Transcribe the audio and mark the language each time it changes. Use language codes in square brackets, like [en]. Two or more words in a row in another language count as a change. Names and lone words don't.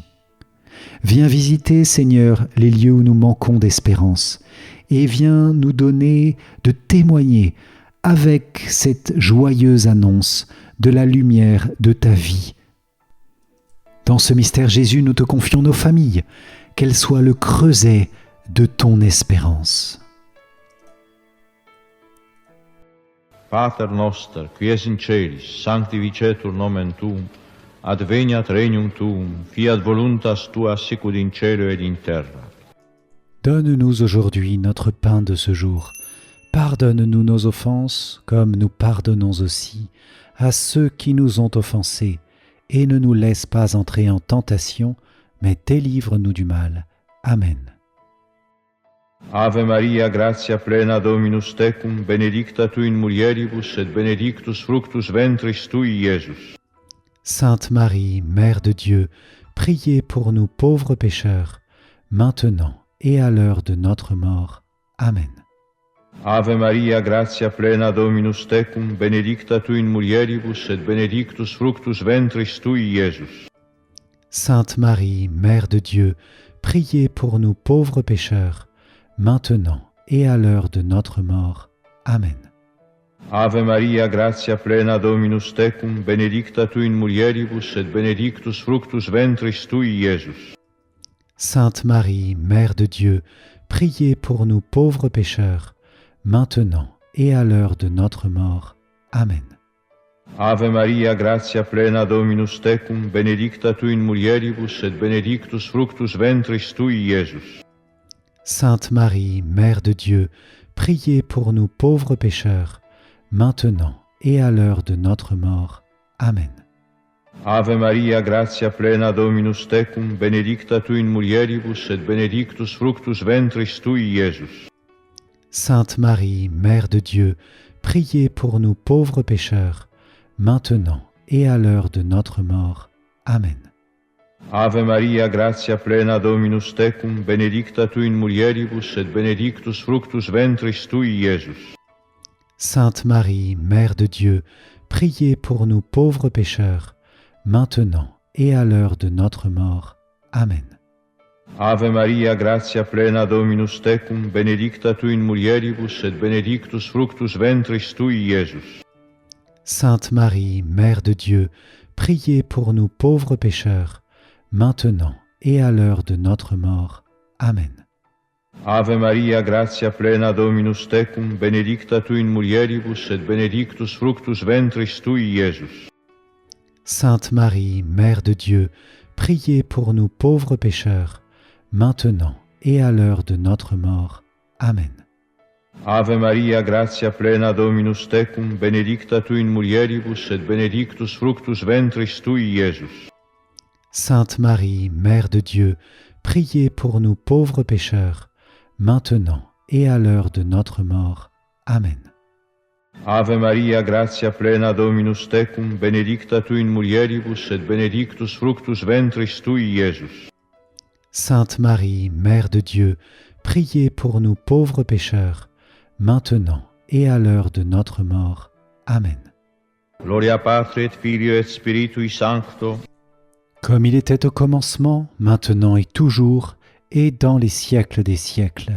[fr] Viens visiter, Seigneur, les lieux où nous manquons d'espérance et viens nous donner de témoigner avec cette joyeuse annonce de la lumière de ta vie. Dans ce mystère, Jésus, nous te confions nos familles, qu'elles soient le creuset de ton espérance. [la] Pater noster, qui es in celis, sanctificetur nomen tuum, adveniat regnum tuum, fiat voluntas tua sicut in cielo et in terra. [fr] Donne-nous aujourd'hui notre pain de ce jour. Pardonne-nous nos offenses, comme nous pardonnons aussi à ceux qui nous ont offensés, et ne nous laisse pas entrer en tentation, mais délivre-nous du mal. Amen. [la] Ave Maria, gratia plena Dominus tecum, benedicta tu in mulieribus, et benedictus fructus ventris tui, Iesus. [fr] Sainte Marie, Mère de Dieu, priez pour nous pauvres pécheurs, maintenant et à l'heure de notre mort. Amen. [la] Ave Maria, gratia plena Dominus tecum, benedicta tu in mulieribus, et benedictus fructus ventris tui, Iesus. [fr] Sainte Marie, Mère de Dieu, priez pour nous pauvres pécheurs, maintenant et à l'heure de notre mort. Amen. [la] Ave Maria, gratia plena Dominus tecum, benedicta tu in mulieribus, et benedictus fructus ventris tui, Iesus. [fr] Sainte Marie, Mère de Dieu, priez pour nous pauvres pécheurs, maintenant et à l'heure de notre mort. Amen. [la] Ave Maria, gratia plena Dominus tecum, benedicta tu in mulieribus, et benedictus fructus ventris tui, Iesus. [fr] Sainte Marie, Mère de Dieu, priez pour nous pauvres pécheurs, maintenant et à l'heure de notre mort. Amen. [la] Ave Maria, gratia plena Dominus tecum, benedicta tu in mulieribus, et benedictus fructus ventris tui, Iesus. [fr] Sainte Marie, Mère de Dieu, priez pour nous pauvres pécheurs, maintenant et à l'heure de notre mort. Amen. [la] Ave Maria, gratia plena Dominus tecum, benedicta tu in mulieribus, et benedictus fructus ventris tui, Iesus. [fr] Sainte Marie, Mère de Dieu, priez pour nous pauvres pécheurs, maintenant et à l'heure de notre mort. Amen. [la] Ave Maria, gratia plena Dominus tecum, benedicta tu in mulieribus, et benedictus fructus ventris tui, Iesus. [fr] Sainte Marie, Mère de Dieu, priez pour nous pauvres pécheurs, maintenant et à l'heure de notre mort. Amen. [la] Ave Maria, gratia plena Dominus tecum, benedicta tu in mulieribus, et benedictus fructus ventris tui, Iesus. [fr] Sainte Marie, Mère de Dieu, priez pour nous pauvres pécheurs, maintenant et à l'heure de notre mort. Amen. [la] Ave Maria, gratia plena Dominus tecum, benedicta tu in mulieribus, et benedictus fructus ventris tui, Iesus. [fr] Sainte Marie, Mère de Dieu, priez pour nous pauvres pécheurs, maintenant et à l'heure de notre mort. Amen. [la] Ave Maria, gratia plena Dominus tecum, benedicta tu in mulieribus, et benedictus fructus ventris tui, Iesus. [fr] Sainte Marie, Mère de Dieu, priez pour nous pauvres pécheurs, maintenant et à l'heure de notre mort. Amen. [la] Gloria Patri et Filio et Spiritui Sancto, [fr] comme il était au commencement, maintenant et toujours, et dans les siècles des siècles.